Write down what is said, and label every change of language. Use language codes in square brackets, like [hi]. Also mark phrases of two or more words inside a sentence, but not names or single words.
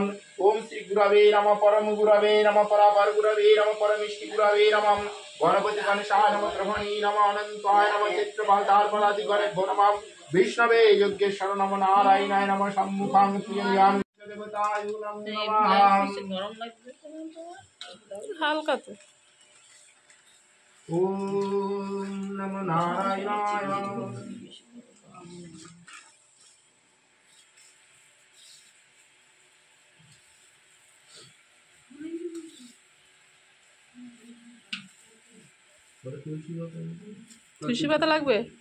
[sa] ओम श्री गुरवे नमः परम गुरवे नमः परापर गुरवे नमः परमेष्टि गुरवे नमः गणपति गणेशाय नमः ग्रहणी नमः अनंताय नमः चित्रपालतार्पणादि गणेभ्यो नमः विष्णवे योगेश्वर नमः नारायणाय नमः सम्मुखं प्रियं देवताय नमः। [bn] হালকা তো [sa] ओम नमः नारायणाय। [bn] তুলসী পাতা লাগবে।